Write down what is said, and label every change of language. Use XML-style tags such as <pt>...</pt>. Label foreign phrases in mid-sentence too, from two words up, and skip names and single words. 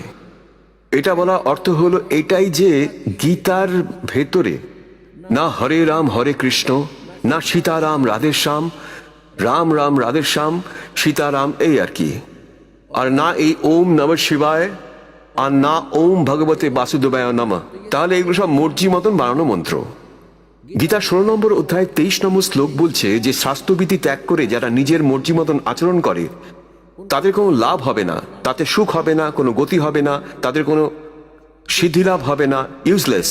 <bn>এটা বলা অর্থ হলো এটাই যে গীতার ভেতরে না হরে রাম হরে কৃষ্ণ, না সীতারাম রাধের শ্যাম, রাম রাম রাধের শ্যাম, সীতারাম, এই আর কি, আর না এই</bn> <sa>ওম নমঃ শিবায়,</sa> <bn>আর না</bn> <sa>ওম ভগবতে বাসুদেবায় নমঃ।</sa> <bn>তাহলে এগুলো সব মর্জি মতন বানানো মন্ত্র। গীতা 16 নম্বর অধ্যায় 23 নম্বর শ্লোক বলছে যে শাস্ত্রবিধি ত্যাগ করে যারা নিজের মর্জি মতন আচরণ করে তাদের কোনো লাভ হবে না, তাতে সুখ হবে না, কোনো গতি হবে না, তাদের কোনো সিদ্ধি লাভ হবে না, ইউজলেস।</bn>